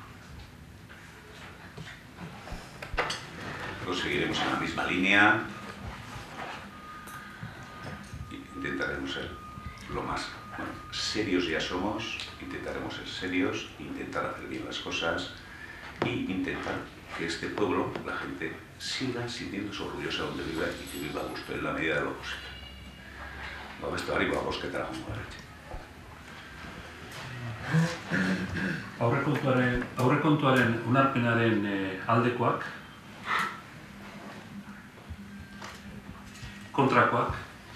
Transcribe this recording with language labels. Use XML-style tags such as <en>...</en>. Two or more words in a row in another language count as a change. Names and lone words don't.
<es>Nosotros seguiremos en la misma línea e intentaremos ser lo más serios ya somos, intentaremos ser serios, intentar hacer bien las cosas e intentar que este pueblo, la gente, siga sintiéndose orgullosa donde viva y que viva a gusto en la medida de lo posible.</es> <eu>Babestu hariko abosketara joango gara. Aurrekontuaren onarpenaren aldekoak, kontrakoak,</eu>